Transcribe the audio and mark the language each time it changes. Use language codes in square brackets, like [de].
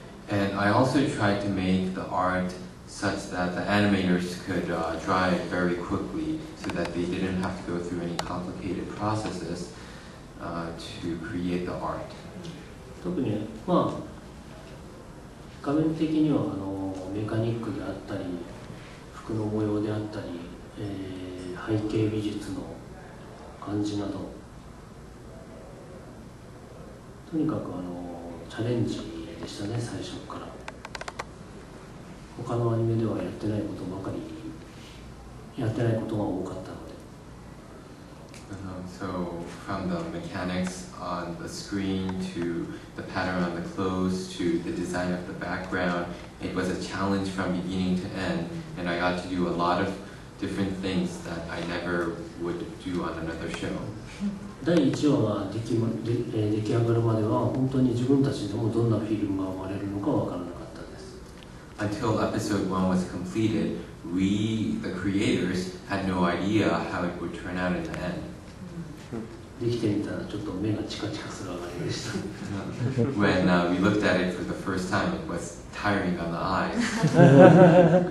[en] And I also tried to make the art such that the animators could draw it very quickly, so that they didn't have to go through any complicated processes to create the art. [ja] 特に画面的にはメカニックであったり服の模様であったり、背景美術の感じなどとにかくチャレンジでしたね、最初から。他のアニメではやってないことばかりやってないことが多かったので。 [en] So from the mechanics on the screen to the pattern on the clothes to the design of the background, it was a challenge from beginning to end, and I got to do a lot of different things that I never would do on another show. [ja] 第1話が出来上がるまでは本当に自分たちでもどんなフィルムが生まれるのかわからなかったです。 [en] Until episode 1 was completed, we, the creators, had no idea how it would turn out in the end. [ja] できてみたらちょっと目がチカチカする上がりでした。 [en] When we looked at it for the first time, it was tiring on the eyes.